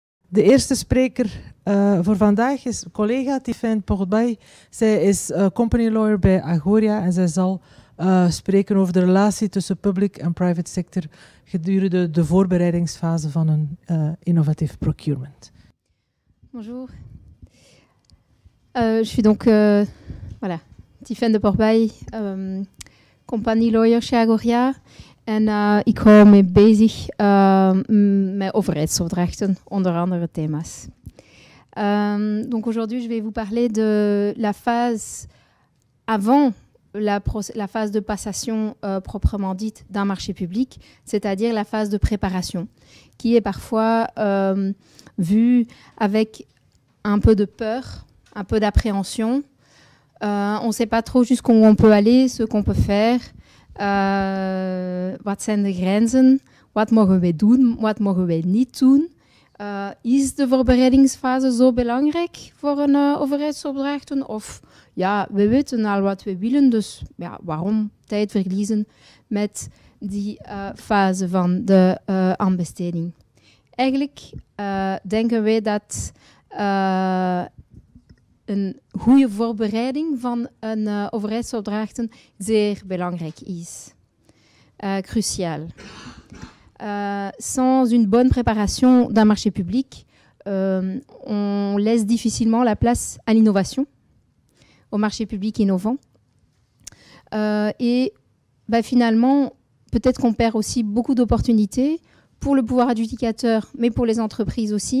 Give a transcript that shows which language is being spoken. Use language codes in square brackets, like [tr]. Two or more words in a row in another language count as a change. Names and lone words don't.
[nl] De eerste spreker voor vandaag is collega Tiffaine Porbay. Zij is [en] company lawyer [nl] bij Agoria en zij zal spreken over de relatie tussen public en [en] private sector [nl] gedurende de voorbereidingsfase van een innovatief procurement. [fr] Bonjour. Je suis donc Tiffaine de Porbay, [en] compagnie lawyer [fr] chez Agoria. [nl] En ik hou me bezig met overheidsopdrachten, onder andere thema's. [fr] Donc aujourd'hui, je vais vous parler de la phase avant la phase de passation proprement dite d'un marché public, c'est-à-dire la phase de préparation, qui est parfois vue avec un peu de peur, un peu d'appréhension. On ne sait pas trop jusqu'où on peut aller, ce qu'on peut faire. [nl] Wat zijn de grenzen? Wat mogen wij doen? Wat mogen wij niet doen? Is de voorbereidingsfase zo belangrijk voor een overheidsopdrachten? Of ja, we weten al wat we willen, dus ja, waarom tijd verliezen met die fase van de aanbesteding? Eigenlijk denken wij dat een goede voorbereiding van een overheidsopdrachten zeer belangrijk is. [fr] Crucial. Sans une bonne préparation d'un marché public, on laisse difficilement la place à l'innovation, au marché public innovant. Et finalement, peut-être qu'on perd aussi beaucoup d'opportunités pour le pouvoir adjudicateur, mais pour les entreprises aussi.